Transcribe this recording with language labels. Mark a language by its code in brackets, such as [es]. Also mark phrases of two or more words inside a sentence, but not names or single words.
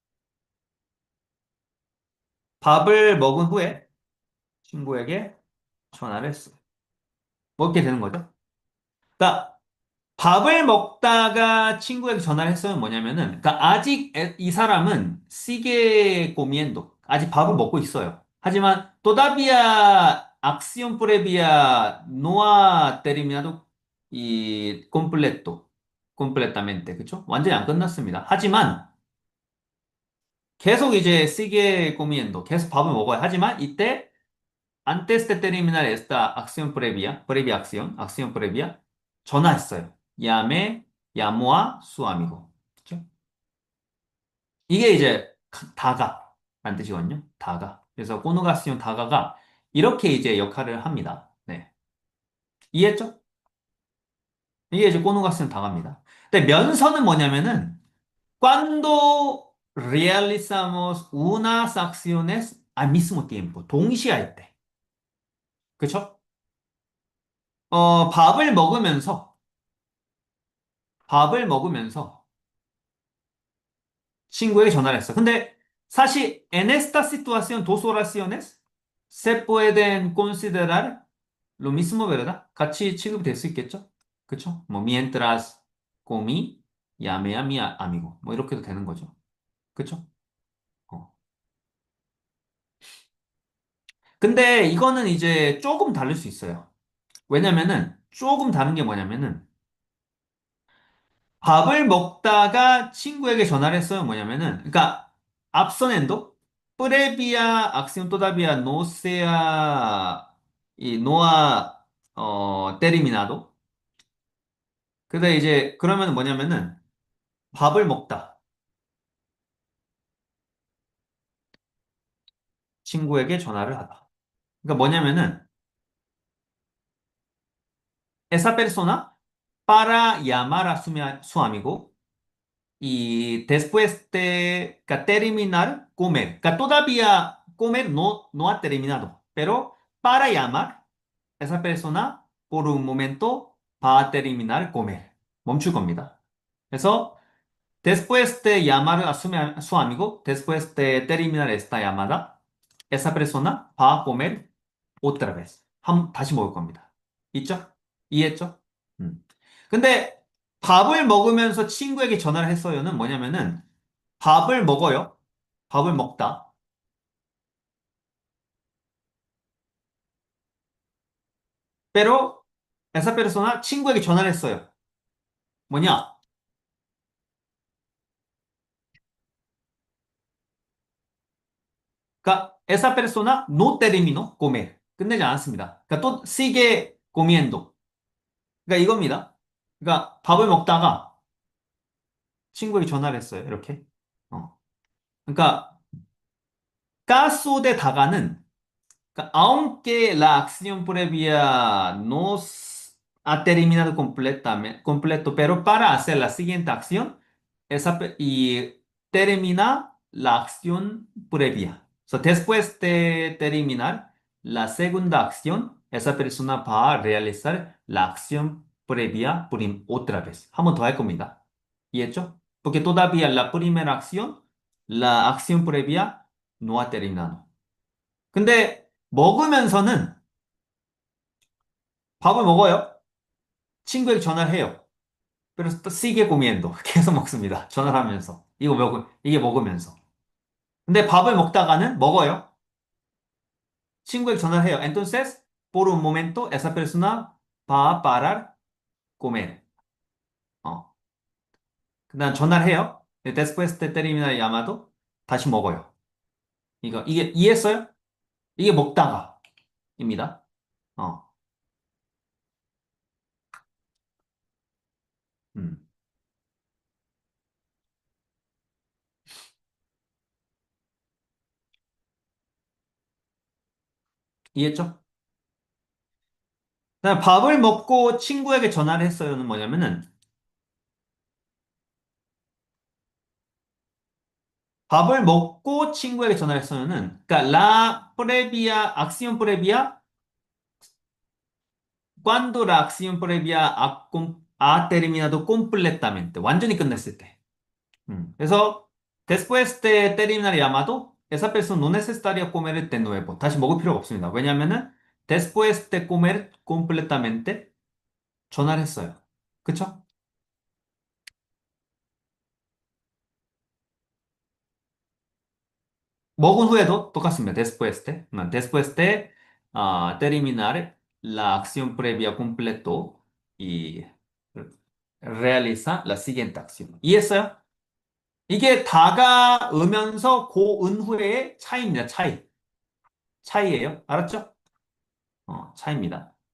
[ko] 밥을 먹은 후에 친구에게 전화를 했어요. 먹게 되는 거죠. 그러니까 밥을 먹다가 친구에게 전화를 했으면 뭐냐면은, 그러니까 아직 이 사람은 [es] sigue comiendo. [ko] 아직 밥을 먹고 있어요. [es] 하지만 todavía acción previa no ha terminado y completamente. [ko] 그쵸? 완전히 안 끝났습니다. 하지만 계속 이제 [es] sigue comiendo. [ko] 계속 밥을 먹어요. 하지만 이때 [es] antes de terminar esta acción previa acción previa, 전화했어요. llamó a su amigo. [ko] 그죠? 이게 이제 다가. 라는 뜻이거든요. 다가. 그래서 꼬누가시온 다가가 이렇게 이제 역할을 합니다. 네. 이해했죠? 이게 이제 꼬누가시온 다가입니다. 근데 면서는 뭐냐면은 [es] cuando realizamos unas acciones al mismo tiempo. [ko] 동시에 할 때. 그쵸? 밥을 먹으면서 밥을 먹으면서 친구에게 전화를 했어. [es] 근데 사실 en esta situación dos oraciones se pueden considerar lo mismo, ¿verdad? [ko] 같이 취급이 될 수 있겠죠? 그쵸? 뭐 [es] mientras comí llamé a mi amigo [ko] 뭐 이렇게도 되는 거죠. 그쵸? 어. 근데 이거는 이제 조금 다를 수 있어요. 왜냐면은 조금 다른 게 뭐냐면은 밥을 먹다가 친구에게 전화를 했어요. 뭐냐면은, 그러니까 앞선엔도 [es] previa acción todavía no sea y no ha terminado. [ko] 근데 이제 그러면 뭐냐면은 밥을 먹다 친구에게 전화를 하다. 그러니까 뭐냐면은 [es] esa persona para llamar a su amigo y después de que terminar comer, que todavía comer no ha terminado, pero para llamar esa persona por un momento va a terminar comer. [ko] 멈출 겁니다. [es] 그래서 después de llamar a su amigo, después de terminar esta llamada, esa persona va a comer otra vez. [ko] 다시 먹을 겁니다. 있죠? 이해했죠? 음. 근데 밥을 먹으면서 친구에게 전화를 했어요는 뭐냐면은 밥을 먹어요. 밥을 먹다. [es] pero esa persona [ko] 친구에게 전화를 했어요. 뭐냐? 그러니까 [es] esa persona no terminó comer. [ko] 끝내지 않았습니다. 그러니까 또 [es] sigue comiendo. [ko] 그러니까 이겁니다. 그러니까 밥을 먹다가 친구에게 전화를 했어요. 이렇게. 어. [es] 그러니까 caso de 다가는 aunque la acción previa no ha terminado completo, pero para hacer la siguiente acción y termina la acción previa. So, después de terminar la segunda acción, esa persona va a realizar la acción previa otra vez. [ko] 한 번 더 할 겁니다. 이해했죠? [es] Porque todavía la primera acción, la acción previa no ha terminado. [ko] 근데 먹으면서는 밥을 먹어요. 친구에게 전화를 해요. 그래서 또 [es] sigue comiendo. [ko] 계속 먹습니다. 전화를 하면서. 이게 먹으면서. 근데 밥을 먹다가는 먹어요. 친구에게 전화를 해요. [es] Entonces, por un momento, esa persona va a parar comer. [ko] 어. 그다음 전화를 해요. [es] Después de terminar el llamado, [ko] 다시 먹어요. 이게 이해했어요? 이게 먹다가입니다. 어. 음. 이해했죠? 그다음 밥을 먹고 친구에게 전화를 했어요는 뭐냐면은 밥을 먹고 친구에게 전화를 했으면은, 그러니까 [es] la previa, acción previa, cuando la acción previa ha terminado completamente, [ko] 완전히 끝냈을 때. [es] 그래서 después de terminar el llamado, esa persona no necesitaría comer de nuevo. [ko] 다시 먹을 필요가 없습니다. 왜냐면은 [es] después de comer completamente [ko] 전화를 했어요. 그쵸? 먹은 후에도 똑같습니다. [es] después de terminar la acción previa completo y realiza la siguiente acción. [ko] 이해했어요? 이게 다가으면서 고은 후의 차이입니다. 차이예요. 알았죠? 차이입니다.